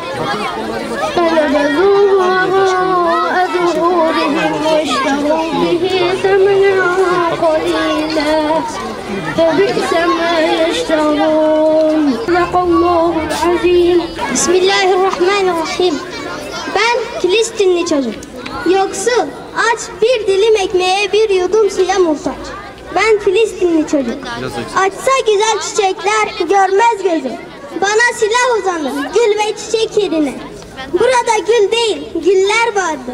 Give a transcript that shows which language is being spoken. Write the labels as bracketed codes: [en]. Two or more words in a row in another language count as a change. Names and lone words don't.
[ar] فنبذوه وراء ظهورهم واشتروا به ثمنا قليلا فبئس ما يشترون صدق الله العظيم. Bismillahirrahmanirrahim. [tr] Ben Filistinli çocuk. Yoksul, aç, bir dilim ekmeğe, bir yudum suya muhtaç. Ben Filistinli çocuk. Açsa güzel çiçekler görmez gözüm. Bana silah uzanır, gül ve çiçek yerine. Burada gül değil, güller vardır.